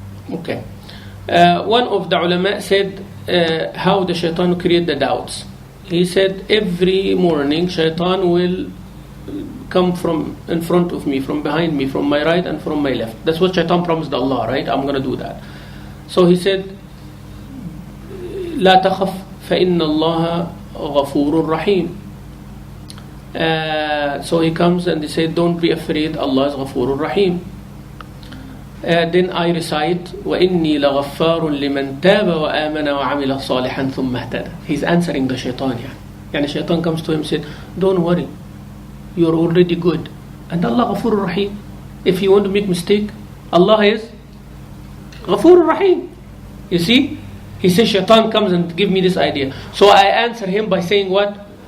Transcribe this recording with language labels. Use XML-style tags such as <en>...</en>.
<en>Okay. One of the ulama said how the shaitan create the doubts. He said every morning shaitan will come from in front of me, from behind me, from my right and from my left. That's what shaitan promised Allah, right? I'm going to do that. So he said</en> <ar>لا تخف فإن الله غفور رحيم.</ar> <en>So he comes and he said, don't be afraid, Allah is Ghafurur Rahim. Then I recite,</en> <ar>وَإِنِّي لَغَفَّارٌ لِمَنْ تَابَ وَآمَنَ وَعَمِلَ صَالِحًا ثُمَّ اهْتَدَى.</ar> <en>He's answering the shaitan. Yani shaitan comes to him and said, don't worry, you're already good. And Allah Ghafurur Rahim. If you want to make mistake, Allah is Ghafurur Rahim. You see? He says shaitan comes and give me this idea. So I answer him by saying what?</en>